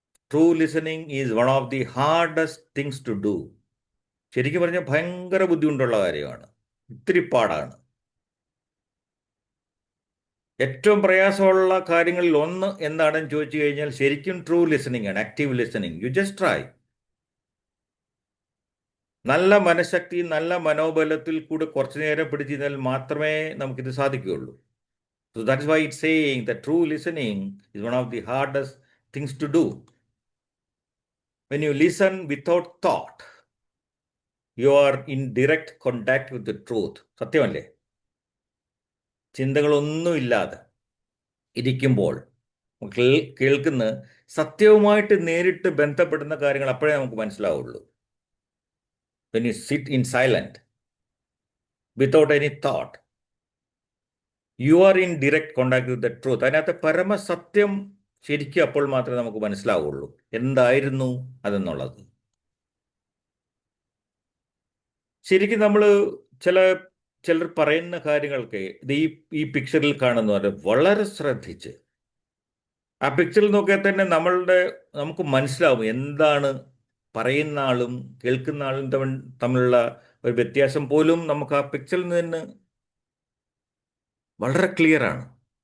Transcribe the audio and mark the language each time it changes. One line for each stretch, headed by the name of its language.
English: True listening is one of the hardest things to do.
Malayalam: ശരിക്കും പറഞ്ഞാൽ ഭയങ്കര ബുദ്ധിമുട്ടുള്ള കാര്യമാണ്, ഇത്തിരി പാടാണ്. ഏറ്റവും പ്രയാസമുള്ള കാര്യങ്ങളിൽ ഒന്ന് എന്താണെന്ന് ചോദിച്ചു കഴിഞ്ഞാൽ ശരിക്കും ട്രൂ ലിസണിങ് ആണ്, active listening.
English: You just try.
Malayalam: നല്ല മനഃശക്തി, നല്ല മനോബലത്തിൽ കൂടെ കുറച്ചു നേരം പിടിച്ചിരുന്നാൽ മാത്രമേ നമുക്കിത് സാധിക്കുകയുള്ളൂ.
English: So that is why it's saying that true listening is one of the hardest things to do. When you listen without thought, you are in direct contact with the truth.
Malayalam: സത്യമല്ലേ? ചിന്തകളൊന്നുമില്ലാതെ ഇരിക്കുമ്പോൾ കേൾക്കുന്ന സത്യവുമായിട്ട് നേരിട്ട് ബന്ധപ്പെടുന്ന കാര്യങ്ങൾ അപ്പോഴേ നമുക്ക് മനസ്സിലാവുള്ളൂ.
English: When you sit in silent, without any thought, you are in direct contact with the truth.
Malayalam: അതിനകത്ത് പരമസത്യം ശരിക്കും അപ്പോൾ മാത്രമേ നമുക്ക് മനസ്സിലാവുള്ളൂ എന്തായിരുന്നു അതെന്നുള്ളത്. ശരിക്കും നമ്മൾ ചിലർ പറയുന്ന കാര്യങ്ങൾക്ക് ഈ പിക്ചറിൽ കാണുന്നവരെ വളരെ ശ്രദ്ധിച്ച് ആ പിക്ചറിൽ നോക്കിയാൽ തന്നെ നമുക്ക് മനസ്സിലാവും എന്താണ് പറയുന്ന ആളും കേൾക്കുന്ന ആളും തമ്മിലുള്ള ഒരു വ്യത്യാസം പോലും നമുക്ക് ആ പിക്ചറിൽ നിന്ന് വളരെ ക്ലിയറാണ്.